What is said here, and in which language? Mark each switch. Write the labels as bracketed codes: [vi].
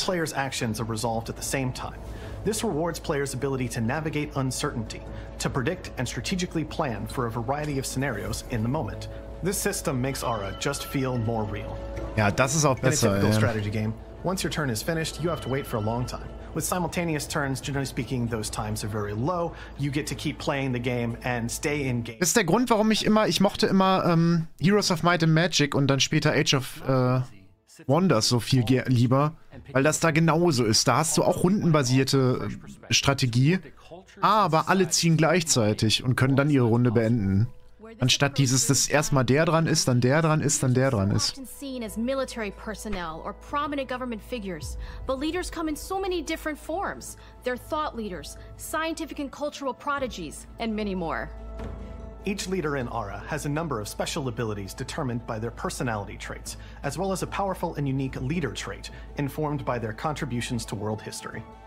[en] All players' actions are resolved at the same time. This rewards players' ability to navigate uncertainty, to predict and strategically plan for a variety of scenarios in the moment. This system makes Aura just feel more real. [de] Ja, das ist auch besser. [en] In a typical strategy game, once your turn is finished, you have to wait for a long time. With simultaneous turns, generally speaking, those times are very low. You get to keep playing the game and stay engaged. [de] Das ist der Grund, warum ich mochte immer Heroes of Might and Magic und dann später Age of Wonders so viel lieber, weil das da genauso ist. Da hast du auch rundenbasierte Strategie, aber alle ziehen gleichzeitig und können dann ihre Runde beenden. Anstatt dieses, dass erstmal der dran ist, dann der dran ist, dann der dran ist. [en] Seen as military personnel or prominent government figures, but leaders come in so many different forms. They're thought leaders, scientific and cultural prodigies, and many more. Each leader in Aura has a number of special abilities determined by their personality traits, as well as a powerful and unique leader trait informed by their contributions to world history.